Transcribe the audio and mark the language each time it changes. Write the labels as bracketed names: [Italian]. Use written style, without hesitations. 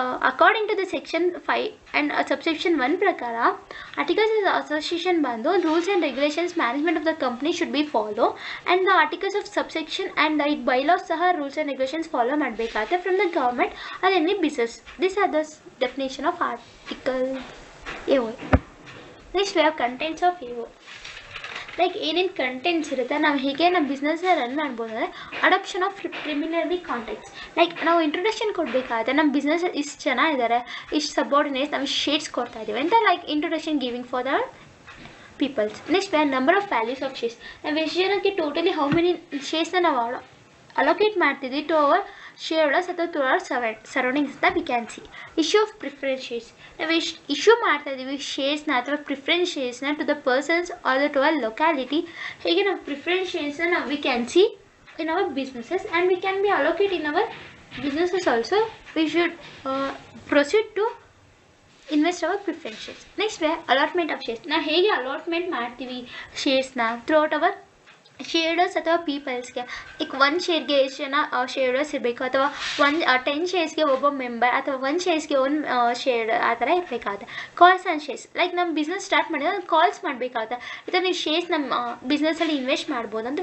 [English] According to the section 5 and subsection 1 [Kannada] prakara, [English] articles of association bandu rules and regulations management of the company should be follow, and the articles of subsection and the bylaws saha rules and regulations follow [Kannada] madbekate [English] from the government or any business. These are the definition of article AOA. Next we have contents of AOA. [Kannada] Like ಏನೇನು contents ಇರುತ್ತೆ, ನಾವು ಹೇಗೆ ನಮ್ಮ ಬಿಸ್ನೆಸ್ನ run ಮಾಡ್ಬೋದು ಅಂದರೆ adoption of preliminary contacts. Like ನಾವು introduction ಕೊಡಬೇಕಾದ್ರೆ ನಮ್ಮ ಬಿಸ್ನೆಸ್ ಇಷ್ಟು ಜನ ಇದ್ದಾರೆ, ಇಷ್ಟು ಸಬಾರ್ಡಿನೇಟ್ಸ್, ನಾವು ಶೇರ್ಸ್ ಕೊಡ್ತಾ ಇದ್ದೀವಿ ಅಂತ like introduction giving for the people's. Next number of values of shares. ನಾವು ಎಷ್ಟು ಜನಕ್ಕೆ ಟೋಟಲಿ ಹೌ ಮೆನಿ ಶೇರ್ಸ್ನ ನಾವು ಅಲೋಕೇಟ್ ಮಾಡ್ತಿದ್ವಿ ಟು ಅವರ್ ಶೇರ್ ಹೋಲ್ಡರ್ಸ್ ಅಥವಾ ಟು ಅವರ್ ಸರೌಂಡಿಂಗ್ಸ್ ಅಂತ we can see. Issue of preference shares, ನಾವು ಇಶ್ಯೂ ಮಾಡ್ತಾ ಇದ್ದೀವಿ ಶೇರ್ಸ್ನ ಅಥವಾ preference ಶೇರ್ಸ್ನ to the persons R to our locality. ಹೇಗೆ ನಾವು ಪ್ರಿಫರೆನ್ಸ್ ಶೇರ್ಸ್ನ ನಾವು [English] We can see in our businesses and we can be allocated in our businesses also. We should proceed to invest our preference shares. Next we have allotment of shares. [Kannada] ನಾವು ಹೇಗೆ allotment ಮಾಡ್ತೀವಿ ಶೇರ್ಸ್ನ throughout hour ಶೇರ್ಡರ್ಸ್ ಅಥವಾ ಪೀಪಲ್ಸ್ಗೆ. ಈಗ ಒಂದು ಶೇರ್ಗೆ ಎಷ್ಟು ಜನ ಶೇರ್ಡರ್ಸ್ ಇರಬೇಕು ಅಥವಾ 10 ಶೇರ್ಸ್ಗೆ ಒಬ್ಬ ಮೆಂಬರ್ ಅಥವಾ 1 ಶೇರ್ಸ್ಗೆ ಒಂದು ಶೇರ್ ಆ ಥರ ಇರಬೇಕಾಗುತ್ತೆ. ಕಾಲ್ಸ್ ಆ್ಯಂಡ್ ಶೇರ್ಸ್, ಲೈಕ್ ನಮ್ಮ ಬಿಸ್ನೆಸ್ ಸ್ಟಾರ್ಟ್ ಮಾಡಿದ್ರೆ ಕಾಲ್ಸ್ ಮಾಡಬೇಕಾಗುತ್ತೆ. ಅಥವಾ ನೀವು ಶೇರ್ಸ್ ನಮ್ಮ ಬಿಸ್ನೆಸ್ಸಲ್ಲಿ ಇನ್ವೆಸ್ಟ್ ಮಾಡ್ಬೋದು ಅಂತ.